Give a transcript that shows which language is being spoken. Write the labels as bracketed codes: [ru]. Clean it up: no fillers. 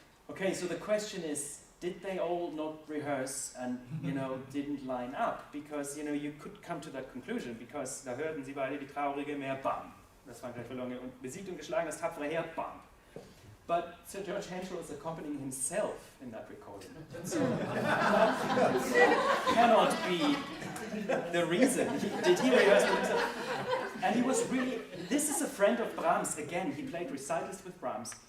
[en] Okay, so the question is, did they all not rehearse and, didn't line up? Because, you could come to that conclusion, because [de] da hörten sie beide die traurige Meer, bam. Das Frankreich verloren und besiegt und geschlagen, das tapfere Heer, bam. [en] But Sir George Henschel is accompanying himself in that recording. So that cannot be the reason. Did he rehearse with himself? And he was really, this is a friend of Brahms. Again, he played recitals with Brahms.